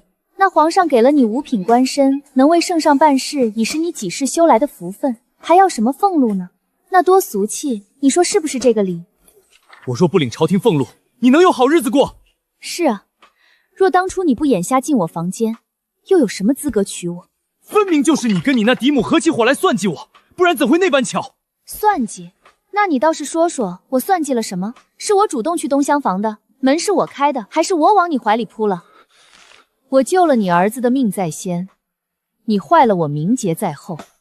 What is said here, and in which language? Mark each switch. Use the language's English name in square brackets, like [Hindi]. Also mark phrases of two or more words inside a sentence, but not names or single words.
[Chinese] 那皇上給了你五品官身，能為聖上辦事，已是你幾世修來的福分，還要什麼俸祿呢？那多俗氣，你說是不是這個理？我若不領朝廷俸祿，你能有好日子過？是啊，若當初你不眼瞎進我房間，又有什麼資格娶我？分明就是你跟你那嫡母合起伙來算計我，不然怎會那般巧？算計？那你倒是說說，我算計了什麼？是我主动去東廂房的，門是我開的，還是我往你懷裡撲了？我救了你兒子的命在先，你壞了我名節在後。